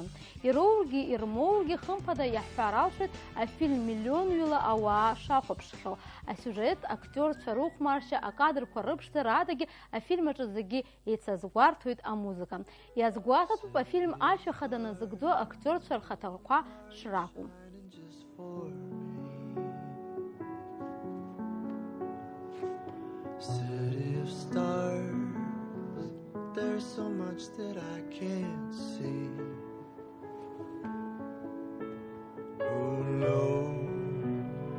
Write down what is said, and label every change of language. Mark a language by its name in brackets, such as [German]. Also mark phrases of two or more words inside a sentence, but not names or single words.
[Abkhazian] Ироугьы ирмоугьы хымԥада иаҳҳәар алшоит афильм миллионҩыла ауаа шахәаԥшхьоу. Асиужет, актерцәа рыхәмаршьа, акадрқәа рыԥшӡара адагьы афильм аҿы зегьы еицазгәарҭоит амузыка. Иазгәаҭатәуп афильм ашәа хада назыгӡо актерцәа рхаҭақәа шракәу. [English] City of stars, there's so much that I can't see. Who knows?